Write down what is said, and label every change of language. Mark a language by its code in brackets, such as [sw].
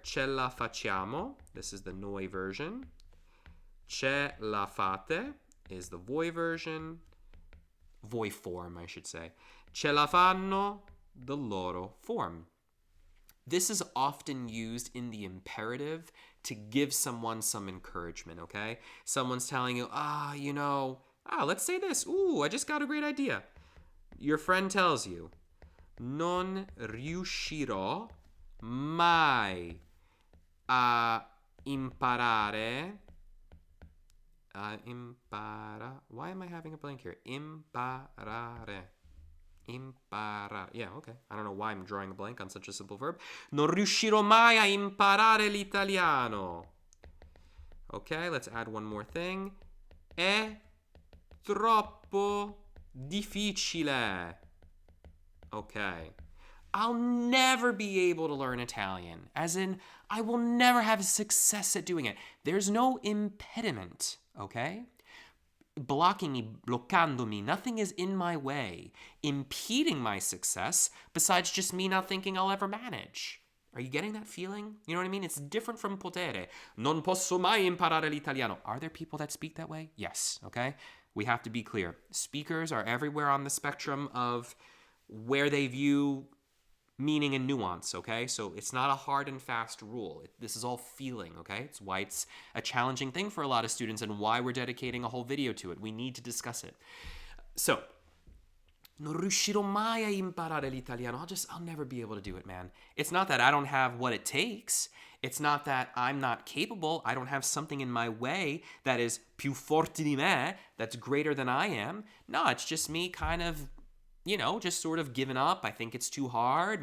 [it] Ce la facciamo. [en] This is the noi version. [it] Ce la fate [en] is the voi version. Voi form, I should say. [it] Ce la fanno. [en] the loro form. This is often used in the imperative to give someone some encouragement, okay? Someone's telling you, let's say this. Ooh, I just got a great idea. Your friend tells you, [it] non riuscirò mai a imparare. [en] Why am I having a blank here? Imparare. Yeah, okay. I don't know why I'm drawing a blank on such a simple verb. [it] Non riuscirò mai a imparare l'italiano. [en] Okay, let's add one more thing. [it] È troppo difficile. [en] Okay. I'll never be able to learn Italian. As in, I will never have success at doing it. There's no impediment, okay? Blocking me, bloccandomi, nothing is in my way, impeding my success, besides just me not thinking I'll ever manage. Are you getting that feeling? You know what I mean? It's different from potere. [it] Non posso mai imparare l'italiano. [en] Are there people that speak that way? Yes, okay? We have to be clear. Speakers are everywhere on the spectrum of where they view meaning and nuance, okay? So it's not a hard and fast rule. This is all feeling, okay? It's why it's a challenging thing for a lot of students and why we're dedicating a whole video to it. We need to discuss it. So, [it] non riuscirò mai a imparare l'italiano. [en] I'll never be able to do it, man. It's not that I don't have what it takes. It's not that I'm not capable. I don't have something in my way that is [it] più forte di me, [en] that's greater than I am. No, it's just me kind of just sort of giving up. I think it's too hard.